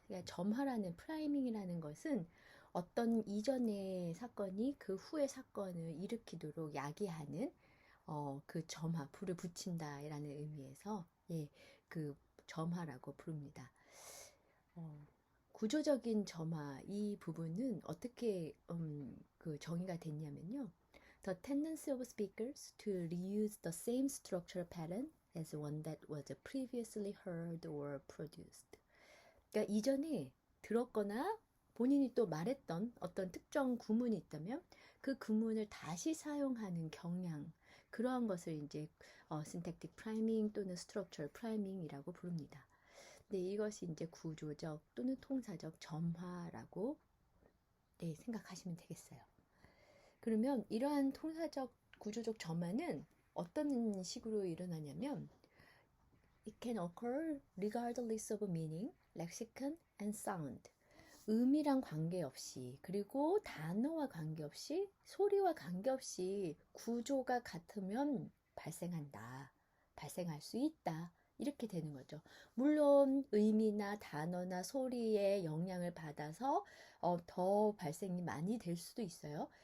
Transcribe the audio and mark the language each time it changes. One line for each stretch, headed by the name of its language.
Korean: 그러니까 점화라는 프라이밍이라는 것은 어떤 이전의 사건이 그 후의 사건을 일으키도록 야기하는 그 점화, 불을 붙인다라는 의미에서 그 점화라고 부릅니다. 구조적인 점화 이 부분은 어떻게 그 정의가 됐냐면요.
English: The tendency of speakers to reuse the same structural pattern as one that was previously heard or produced.
Korean: 그러니까 이전에 들었거나 본인이 또 말했던 어떤 특정 구문이 있다면 그 구문을 다시 사용하는 경향, 그러한 것을 이제 synthetic priming 또는 structural priming이라고 부릅니다. 네, 이것이 이제 구조적 또는 통사적 점화라고 생각하시면 되겠어요. 그러면 이러한 통사적 구조적 점화는 어떤 식으로 일어나냐면
English: It can occur regardless of meaning, lexicon, and sound.
Korean: 의미랑 관계없이 그리고 단어와 관계없이 소리와 관계없이 구조가 같으면 발생할 수 있다. 이렇게 되는 거죠. 물론 의미나 단어나 소리의 영향을 받아서 더 발생이 많이 될 수도 있어요.